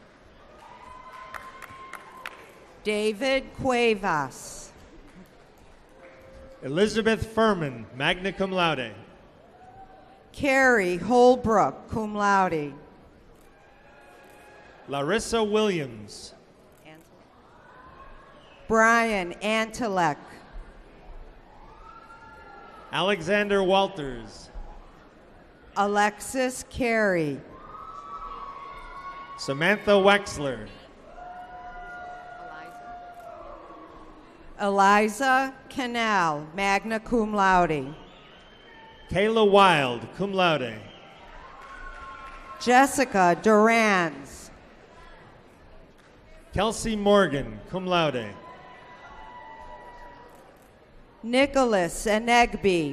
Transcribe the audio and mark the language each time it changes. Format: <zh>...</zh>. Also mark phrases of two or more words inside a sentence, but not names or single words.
<en>David Cuevas. Elizabeth Furman,</en> <la>magna cum laude.</la> <en>Carrie Holbrook,</en> <la>cum laude.</la> <en>Larissa Williams. Brian Antelek. Alexander Walters. Alexis Carey. Samantha Wexler. Eliza Canal,</en> <la>magna cum laude.</la> <en>Kayla Wild,</en> <la>cum laude.</la> <en>Jessica Durans. Kelsey Morgan,</en> <la>cum laude.</la> <en>Nicholas Enegby.</en>